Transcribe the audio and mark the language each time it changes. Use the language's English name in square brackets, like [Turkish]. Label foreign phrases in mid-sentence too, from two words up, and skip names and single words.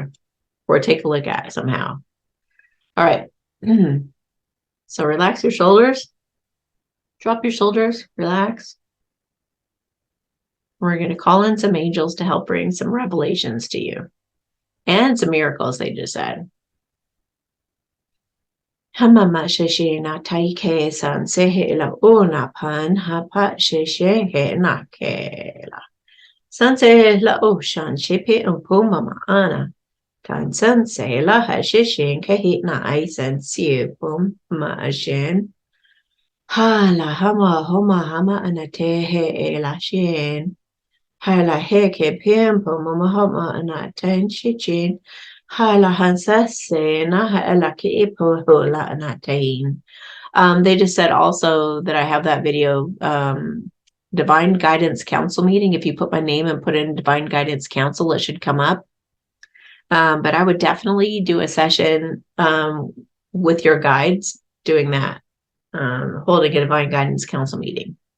[English] Or take a look at it somehow. All right. So relax your shoulders. Drop your shoulders. Relax. We're going to call in some angels to help bring some revelations to you. And some miracles, they just said. Hamama sheshe na taike san sehe la una pan hapa sheshe he na kela. San sehe la oshan shepe umpuma maana. Tan san sehe la ha sheshe kehi na aisen siu pum ma ashen. Ha la hama homa hama anate he e la shen. Ha la he ke pim pum ma homa anaten shichin. They just said also that I have that video, Divine Guidance Council meeting. If you put my name and put in Divine Guidance Council, it should come up. But I would definitely do a session with your guides doing that, holding a Divine Guidance Council meeting.